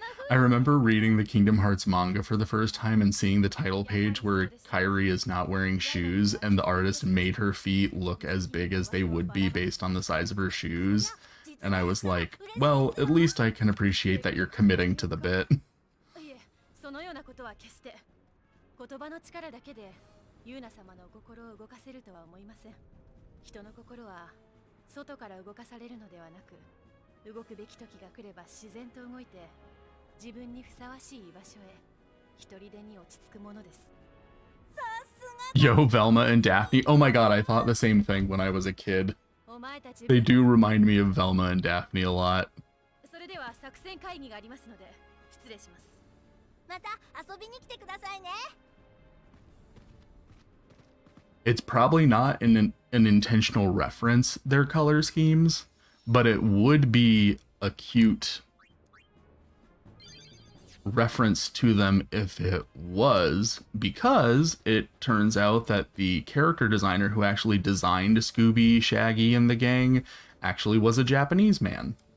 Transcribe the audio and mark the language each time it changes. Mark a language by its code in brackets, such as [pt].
[en] I remember reading the Kingdom Hearts manga for the first time and seeing the title page where Kairi is not wearing shoes and the artist made her feet look as big as they would be based on the size of her shoes. And I was like, well, at least I can appreciate that you're committing to the bit. [ja] そのようなことは決して言葉の力だけでユーナ様の心を動かせるとは思いません。人の心は外から動かされるのではなく、動くべき時が来れば自然と動いて自分にふさわしい居場所へ一人でに落ち着くものです。 [en] Yo, Velma and Daphne. Oh my god, I thought the same thing when I was a kid. They do remind me of Velma and Daphne a lot. [ja] それでは作戦会議がありますので失礼します。また遊びに来てくださいね。 [en] It's probably not an intentional reference, their color schemes, but it would be a cute reference to them if it was, because it turns out that the character designer who actually designed Scooby, Shaggy, and the gang actually was a Japanese man.